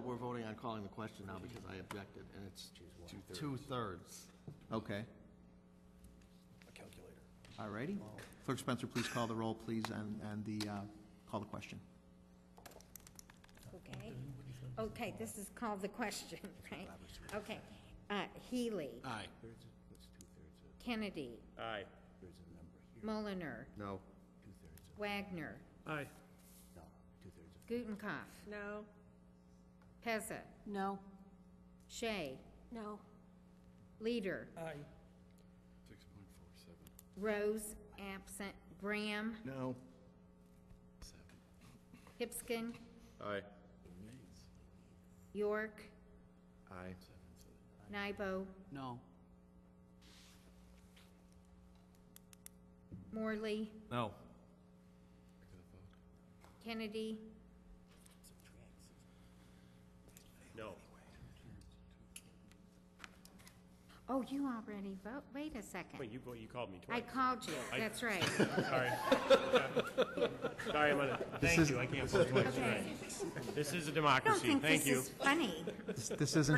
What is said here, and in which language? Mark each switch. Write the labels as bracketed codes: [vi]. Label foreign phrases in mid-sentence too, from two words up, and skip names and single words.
[en] We're voting on calling the question now because I objected, and it's 2/3. Okay. A calculator. All righty. Clerk Spencer, please call the roll, please, and the call the question. Okay. Okay, this is called the question, right? Okay. Healy. Aye. Kennedy. Aye. Mulliner. No. Wagner. Aye. Gutenkopf. No. Pezza. No. Shea. No. Leader. Aye. Rose, absent. Graham. No. Hipskin. Aye. York. Aye. Nybo. No. Morley. No. Kennedy. No. Oh, you already vote? Wait a second. Wait, you called me I twice. called you, that's right. Sorry. Sorry, I'm gonna, thank you, I can't vote twice, Okay. right. This is a I don't democracy, think thank this you. is funny. This isn't